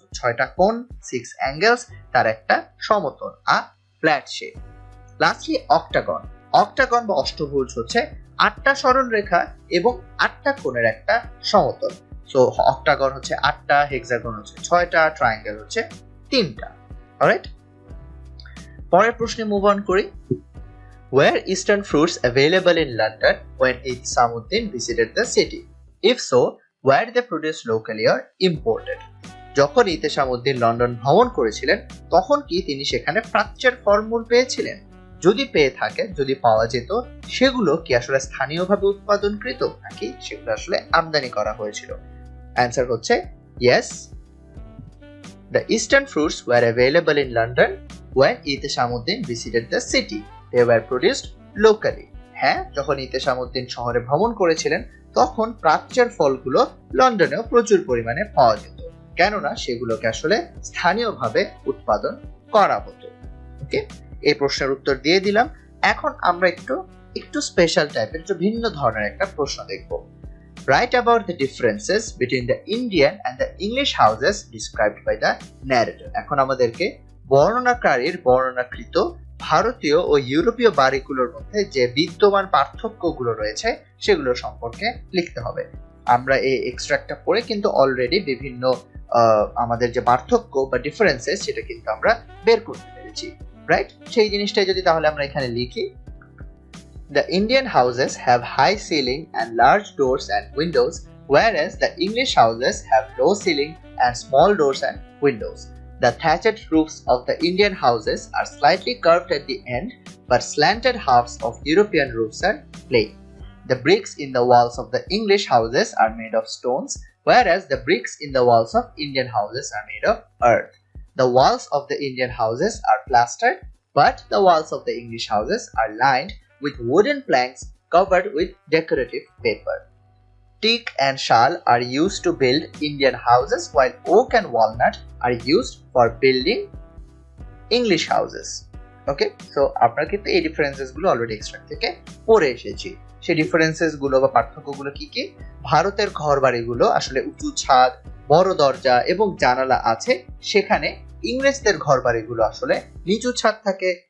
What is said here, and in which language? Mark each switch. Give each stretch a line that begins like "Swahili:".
Bangla: 6টা কোণ,
English: 6 angles,
Bangla: তার একটা সমতল, আ flat shape. Lastly octagon. Octagon বা অষ্টভুজ হচ্ছে 8টা সরল রেখা এবং 8টা কোণের একটা সমতল। সো অক্টাগন হচ্ছে 8টা, হেক্সাগন হচ্ছে 6টা, ট্রায়াঙ্গেল হচ্ছে 3টা। অলরাইট, পরের প্রশ্নে মুভ অন করি।
English: Were Eastern fruits available in London when Isamuddin visited the city? If so, were they produced locally or imported?
Bangla: যখন ইতেশামুদ্দিন লন্ডন ভ্রমণ করেছিলেন তখন কি তিনি সেখানে প্রাচ্যের ফলমূল পেয়েছিলেন? যদি পেয়ে থাকে, যদি পাওয়া যেত, সেগুলো কি আসলে স্থানীয়ভাবে উৎপাদনকৃত নাকি সেগুলো আসলে আমদানি করা হয়েছিল? অ্যান্সার হচ্ছে yes.
English: The eastern fruits were available in London when Itesamuddin visited the city. They were produced locally.
Bangla: হ্যাঁ, যখন ইতেশামুদ্দিন শহরে ভ্রমণ করেছিলেন তখন প্রাচ্যের ফলগুলো লন্ডনেও প্রচুর পরিমাণে পাওয়া যেত, কেননা সেগুলোকে আসলে স্থানীয়ভাবে উৎপাদন করা হতো। ওকে, এই প্রশ্নের উত্তর দিয়ে দিলাম। এখন আমরা একটু স্পেশাল টাইপের, একটু ভিন্ন ধরনের একটা প্রশ্ন দেখব।
English: Write about the differences between the Indian and the English houses described by the narrator.
Bangla: এখন আমাদেরকে বর্ণনাকারীর বর্ণনাকৃত ভারতীয় ও ইউরোপীয় বাড়িগুলোর মধ্যে যে বিদ্যমান পার্থক্যগুলো রয়েছে সেগুলো সম্পর্কে লিখতে হবে। আমরা এই এক্সট্রাক্টটা পড়ে কিন্তু অলরেডি বিভিন্ন আমাদের যে পার্থক্য বা ডিফারেন্সেস সেটা কিন্তু আমরা বের করতে পেরেছি, রাইট? সেই জিনিসটাই যদি তাহলে আমরা এখানে লিখি,
English: the Indian houses have high ceiling and large doors and windows, whereas the English houses have low ceiling and small doors and windows. The thatched roofs of the Indian houses are slightly curved at the end, but slanted halves of European roofs are plain. The bricks in the walls of the English houses are made of stones, whereas the bricks in the walls of Indian houses are made of earth. The walls of the Indian houses are plastered, but the walls of the English houses are lined with wooden planks covered with decorative paper. Teak and shal are used to build Indian houses, while oak and walnut are used for building English houses.
Bangla: Okay, so আপনারা কিন্তু এই differences গুলো already extract থেকে পড়ে এসেছি। সেই differences গুলো বা পার্থক্যগুলো কি কি? ভারতের ঘরবাড়িগুলো আসলে উঁচু ছাদ, বড় দরজা এবং জানালা আছে, সেখানে ইংরেজদের ঘরবাড়িগুলো আসলে নিচু ছাদ থাকে,